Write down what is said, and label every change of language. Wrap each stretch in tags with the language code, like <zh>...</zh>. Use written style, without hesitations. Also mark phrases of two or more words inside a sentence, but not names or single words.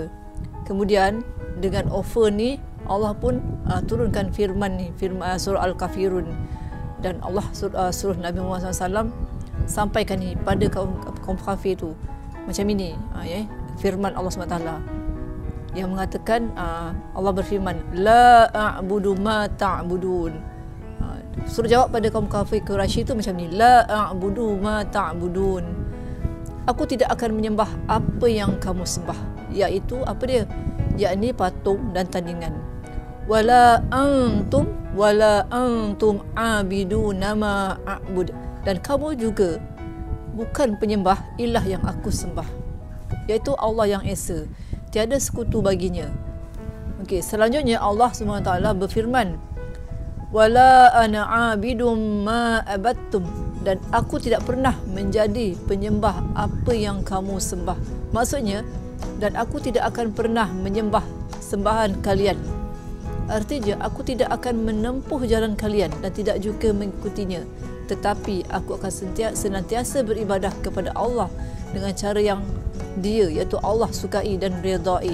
<ms>Kemudian dengan offer ni Allah pun turunkan firman ni, firman surah Al-Kafirun, dan Allah suruh Nabi Muhammad SAW sampaikan ni pada kaum kafir tu macam ini, firman Allah SWT yang mengatakan, Allah berfirman,</ms> <ar>لا أعبد ما تعبدون.</ar> <ms>Suruh jawab pada kaum kafir Quraisy itu macam ni,</ms> <ar>لا أعبد ما تعبدون.</ar> <ms>Aku tidak akan menyembah apa yang kamu sembah, iaitu apa dia? Yakni patung dan tandingan.</ms> <ar>ولا أنتم عابدون ما أعبد.</ar> <ms>Dan kamu juga bukan penyembah ilah yang aku sembah, iaitu Allah yang Esa, tiada sekutu baginya. Okey, selanjutnya Allah SWT berfirman,</ms> <ar>ولا أنا عابد ما عبدتم.</ar> <ms>Dan aku tidak pernah menjadi penyembah apa yang kamu sembah. Maksudnya, dan aku tidak akan pernah menyembah sembahan kalian. Artinya, aku tidak akan menempuh jalan kalian dan tidak juga mengikutinya, tetapi aku akan senantiasa beribadah kepada Allah dengan cara yang Dia, iaitu Allah sukai dan redai.</ms>